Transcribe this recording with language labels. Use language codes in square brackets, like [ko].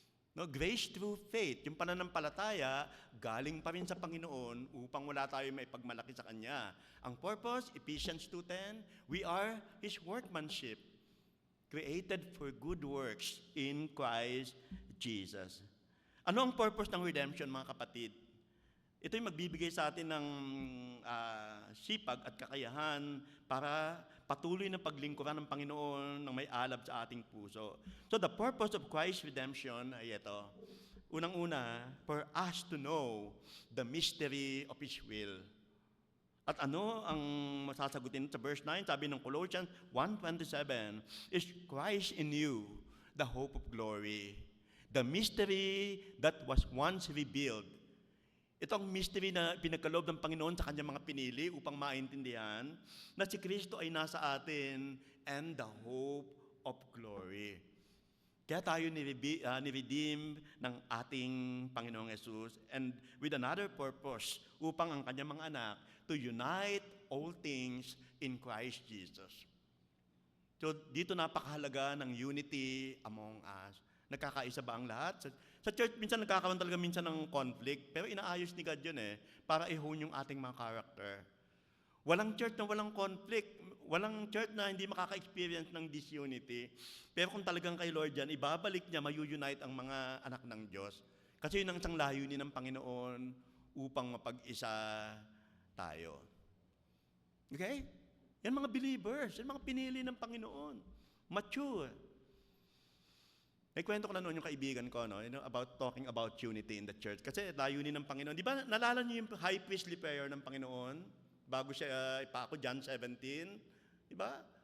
[en] No, grace through faith, [tl] yung pananampalataya, galing pa rin sa Panginoon upang wala tayo maipagmalaki sa Kanya. [en] Ang purpose, Ephesians 2:10, we are His workmanship, created for good works in Christ Jesus. [tl] Ano ang purpose ng redemption, mga kapatid? Ito'y magbibigay sa atin ng sipag at kakayahan para patuloy na paglingkuran ng Panginoon ng may alab sa ating puso. [en] So the purpose of Christ's redemption [tl] ay ito. Unang-una, [en] for us to know the mystery of His will. [tl] At ano ang masasagutin sa verse 9? Sabi ng [en] Colossians 1:27, is Christ in you, the hope of glory. The mystery that was once revealed. [tl] Ito ang mystery na pinagkaloob ng Panginoon sa Kanyang mga pinili upang maintindihan na si Kristo ay nasa atin [en] and the hope of glory. [tl] Kaya tayo ni-redeem ng ating Panginoong Jesus [en] and with another purpose [tl] upang ang Kanyang mga anak [en] to unite all things in Christ Jesus. [tl] So dito napakahalaga ng [en] unity among us. [tl] Nagkakaisa ba ang lahat? Sa church, minsan nagkakaroon talaga ng conflict, pero inaayos ni God yun para i-hone yung ating mga character. Walang church na walang conflict, walang church na hindi makaka-experience ng disunity. Pero kung talagang kay Lord yan, ibabalik niya, mayu-unite ang mga anak ng Diyos. Kasi yun ang isang layunin ng Panginoon upang mapag-isa tayo. Okay? Yan mga believers, yan mga pinili ng Panginoon. [en] Mature. [tl] May kwento ko na noon yung kaibigan ko, [en] about talking about unity in the church. [tl] Kasi layunin ng Panginoon. Di ba, nalala niyo yung high priestly prayer ng Panginoon? Bago siya ipako, John 17. Di ba?